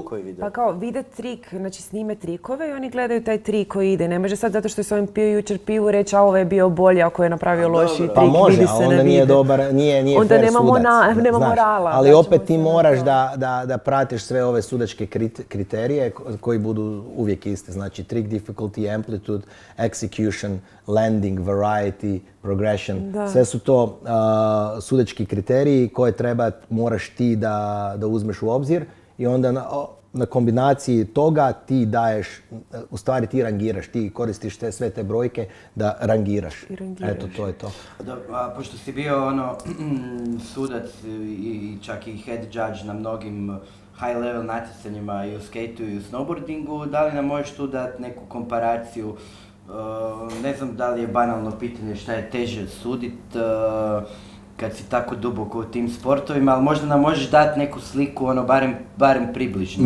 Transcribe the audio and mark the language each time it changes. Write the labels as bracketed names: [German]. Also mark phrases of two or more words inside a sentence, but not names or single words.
[Croatian] Pa kao vide trik, znači snime trikove i oni gledaju taj trik koji ide. Ne može sad zato što je s ovim pio jučer pivu reći a ovo je bio bolji ako je napravio lošiji trik. Pa može, a onda nije dobar, nije onda fair sudac. Nema morala. Ali opet ti moraš da pratiš sve ove sudačke kriterije koji budu uvijek isti. [English] Znači trick difficulty, amplitude, execution, landing, variety, progression. [Croatian] Sve su to sudački kriteriji koje moraš ti da uzmeš u obzir i onda na kombinaciji toga ti daješ, u stvari ti rangiraš, ti koristiš sve te brojke da rangiraš. Eto, to je to. Pošto si bio sudac i čak i [English] head judge [Croatian] na mnogim [English] high level [Croatian] natjecanjima i u skateu i u snowboardingu, da li nam možeš tu dati neku komparaciju? Ne znam da li je banalno pitanje šta je teže sudit kad si tako duboko u tim sportovima, ali možda nam možeš dati neku sliku, barem približno.